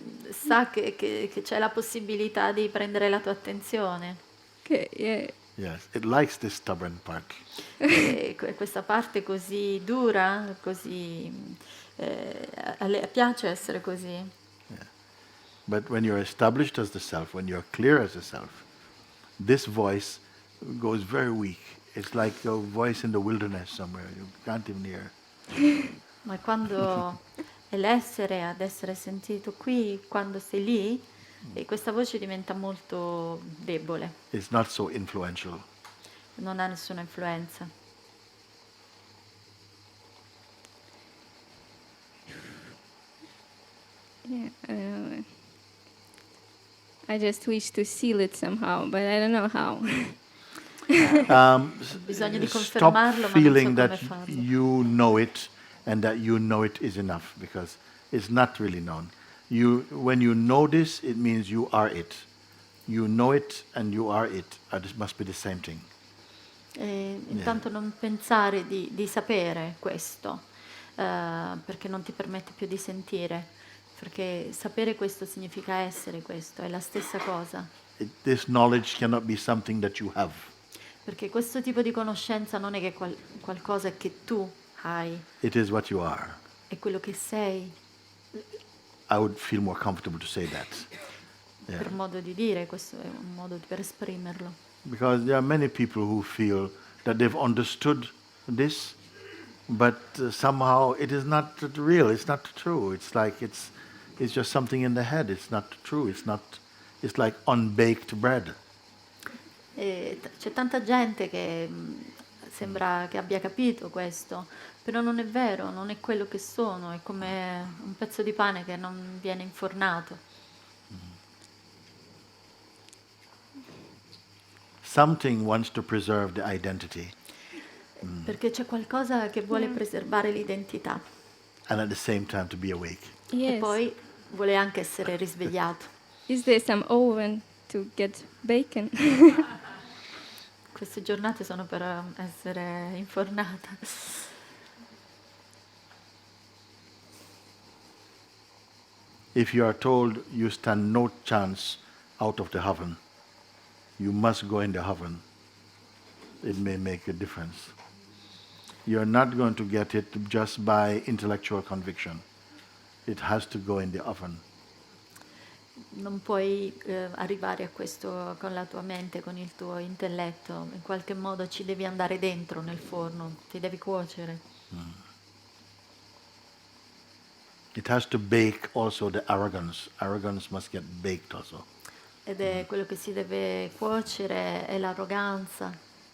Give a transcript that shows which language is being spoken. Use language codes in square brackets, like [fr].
[it] Sa che c'è la possibilità di prendere la tua attenzione. [en] Okay, yeah. Yes, it likes this stubborn part. [it] E questa parte così dura, così a lei piace essere così. [en] But when you're established as the self, when you're clear as the self, this voice goes very weak. It's like a voice in the wilderness somewhere. You can't even hear. [it] Ma quando è l'essere ad essere sentito qui, quando sei lì, e questa voce diventa molto debole, [en] It's not so influential. [it] non ha nessuna influenza. [en] Yeah, I don't know. I just wish to seal it somehow, but I don't know how. [it] Bisogna di [en] Stop [it] confermarlo, ma non so [en] feeling [it] come [en] that [it] farlo. [en] you know it and that you know it is enough, because it's not really known. When you know this, it means you are it. You know it and you are it. This must be the same thing. [it] E intanto non pensare di sapere questo, perché non ti permette più di sentire, perché sapere questo significa essere questo, è la stessa cosa. [en] This knowledge cannot be something that you have. [it] Perché questo tipo di conoscenza non è che qualcosa che tu hai, [en] It is what you are. [it] è quello che sei, [en] I would feel more comfortable to say that. Yeah. [it] per modo di dire, questo è un modo per esprimerlo. [en] Because there are many people who feel that they've understood this, but somehow it is not real. It's not true. It's like it's just something in the head. It's not true. It's like unbaked bread. [it] E c'è tanta gente che sembra che abbia capito questo, però non è vero, non è quello che sono, è come un pezzo di pane che non viene infornato. [en] Something wants to preserve the identity [it] Perché c'è qualcosa che vuole preservare l'identità [en] and at the same time to be awake. [it] e [en] Yes. [it] poi vuole anche essere risvegliato. [en] Is there some oven to get bacon? [it] Queste giornate sono per essere infornata. [en] If you are told you stand no chance out of the oven, you must go in the oven, it may make a difference. You're not going to get it just by intellectual conviction. It has to go in the oven. [it] Non puoi arrivare a questo con la tua mente, con il tuo intelletto, in qualche modo ci devi andare dentro nel forno, ti devi cuocere. [en] It has to bake also the arrogance. Arrogance must get baked also. [it] Ed è quello che si deve cuocere, è l'arroganza.